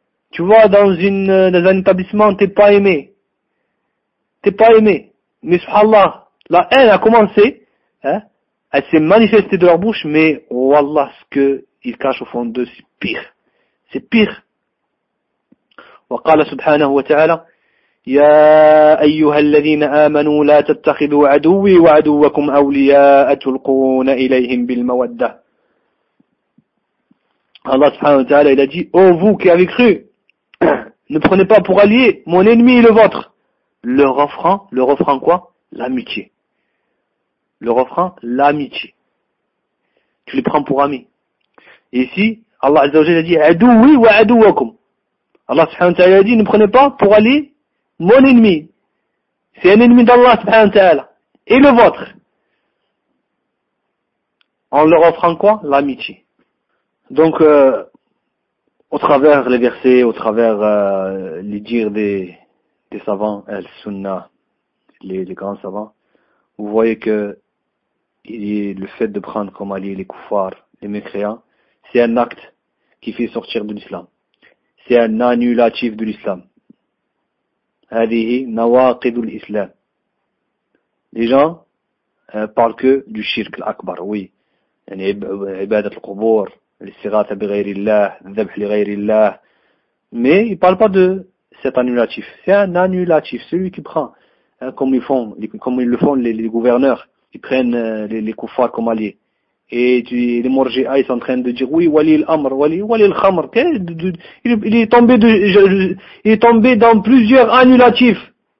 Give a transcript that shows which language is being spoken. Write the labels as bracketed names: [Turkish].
[French] Tu vois, dans un établissement, t'es pas aimé. T'es pas aimé. Mais subhanallah, la haine a commencé, hein, elle s'est manifestée de leur bouche, mais wallah, ce qu'ils cachent au fond d'eux, c'est pire. C'est pire. [Arabic] Wa qala subhanahu wa ta'ala, يا أيها الذين آمنوا لا تتخذوا عدوي وعدوكم أولياء تلقون إليهم بالمودة. [French] Allah subhanahu wa ta'ala, il a dit, oh vous qui avez cru, ne prenez pas pour allié mon ennemi et le vôtre. Le refrain quoi? L'amitié. Le refrain, l'amitié. Tu les prends pour amis. Et ici, Allah Azza wa Jalla a dit, [Arabic] adoui wa adouakum. [French] Allah subhanahu wa ta'ala a dit, ne prenez pas pour allié mon ennemi. C'est un ennemi d'Allah subhanahu wa ta'ala. Et le vôtre. En leur offrant quoi? L'amitié. Donc, au travers les versets, au travers les dires des savants, al-sunnah, les grands savants, vous voyez que le fait de prendre comme allié les koufars, les mécréants, c'est un acte qui fait sortir de l'islam. C'est un annulatif de l'islam. [Arabic] هذه نواقض الإسلام. [French] Les gens parlent que du shirk l'akbar, oui. [Arabic] عبادة القبور, الاستغاثة بغير الله, الذبح لغير الله. [French] Mais ils ne parlent pas de cet annulatif. C'est un annulatif, celui qui prend, hein, comme ils le font les gouverneurs, ils prennent les koufars comme alliés. Et les morgéas, ils sont en train de dire, oui, [Arabic] wali l'amr, wali l'khamr, [French] il est tombé dans plusieurs annulatifs.